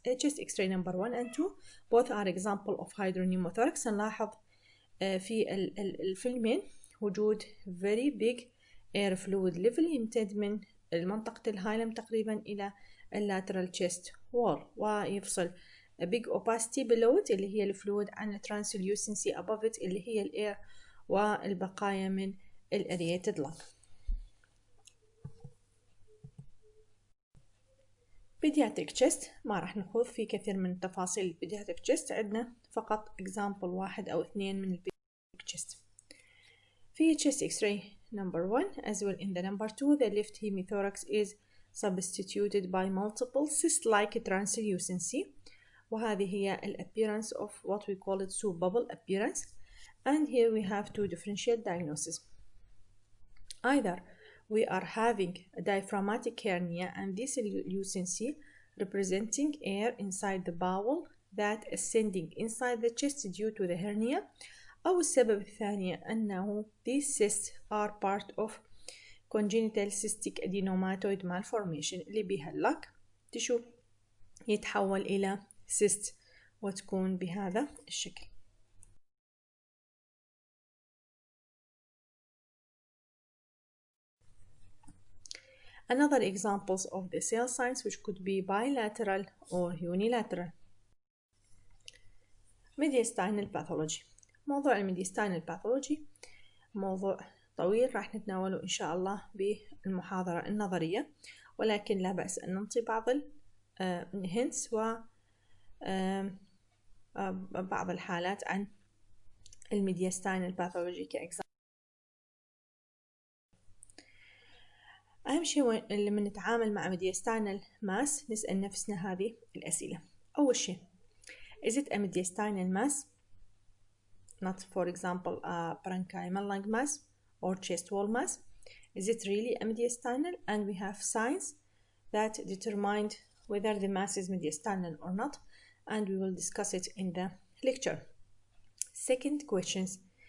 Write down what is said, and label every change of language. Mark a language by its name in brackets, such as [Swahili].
[English] chest x-ray number 1 and 2 both are example of hydropneumothorax. [Arabic] نلاحظ في الفيلمين وجود [English] very big air fluid level [Arabic] يمتد من منطقة الهايلم تقريبا إلى اللاترال chest wall، ويفصل [English] big opacity below it [Arabic] اللي هي الفلويد عن [English] translucency above it [Arabic] اللي هي الاير والبقايا من الاريتد lung. pediatric chest ما راح نخوض في كثير من تفاصيل pediatric chest، عندنا فقط example 1 أو 2 من pediatric chest. [English] في chest x-ray number 1 as well in the number 2 the left hemithorax is substituted by multiple cyst-like translucency، [Arabic] وهذه هي ال [English] appearance of what we call it soup bubble appearance. And here we have two differential diagnoses. Either we are having a diaphragmatic hernia and this lucency representing air inside the bowel that ascending inside the chest due to the hernia، [Arabic] أو السبب الثاني أنه [English] these cysts are part of congenital cystic adenomatoid malformation [Arabic] اللي بها اللك تشوف يتحول إلى cyst وتكون بهذا الشكل. [English] Another examples of the cell signs which could be bilateral or unilateral. Mediastinal pathology. [Arabic] موضوع الميديستاينال باثولوجي موضوع طويل راح نتناوله إن شاء الله بالمحاضرة النظرية، ولكن لا بأس أن نعطي بعض الهنتس وبعض الحالات عن الميديستاينال باثولوجي كإكزامبل. أهم شيء لما نتعامل مع [English] mediastinal mass [Arabic] نسأل نفسنا هذه الأسئلة. أول شيء [English] is it a mediastinal mass? Not for example a parenchymal lung mass or chest wall mass. Is it really a mediastinal? And we have signs that determine whether the mass is mediastinal or not, and we will discuss it in the lecture. Second questions.